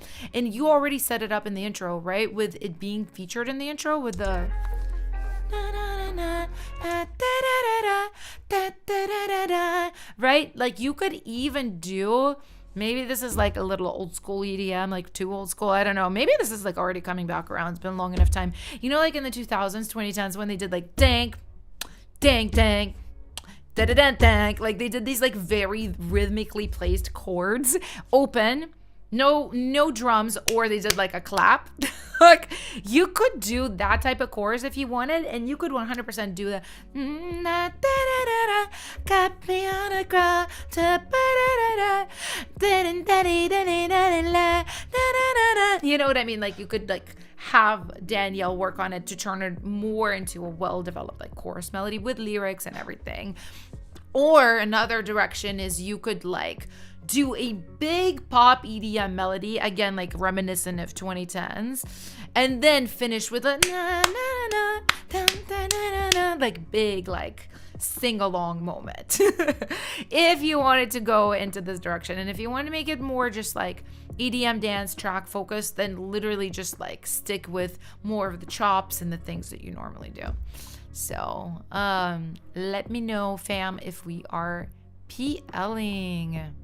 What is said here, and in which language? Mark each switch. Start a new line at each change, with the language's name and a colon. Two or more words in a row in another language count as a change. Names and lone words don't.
English: And you already set it up in the intro, right? With it being featured in the intro with the right? Like you could even do, maybe this is like a little old school EDM, like too old school. I don't know. Maybe this is like already coming back around. It's been long enough time. You know, like in the 2000s, 2010s when they did like dank, dang, dang. Da-da-da-dang. Like they did these like very rhythmically placed chords, open, no drums, or they did like a clap. Like you could do that type of chorus if you wanted, and you could 100% do the got me on a ground you know what I mean? Like you could like have Danielle work on it to turn it more into a well-developed like chorus melody with lyrics and everything. Or another direction is you could like do a big pop EDM melody, again like reminiscent of 2010s, and then finish with a na na na dun, dun, na, na, na, like big like sing-along moment. If you wanted to go into this direction, and if you want to make it more just like EDM dance track focused, then literally just like stick with more of the chops and the things that you normally do. So let me know, fam, if we are PLing.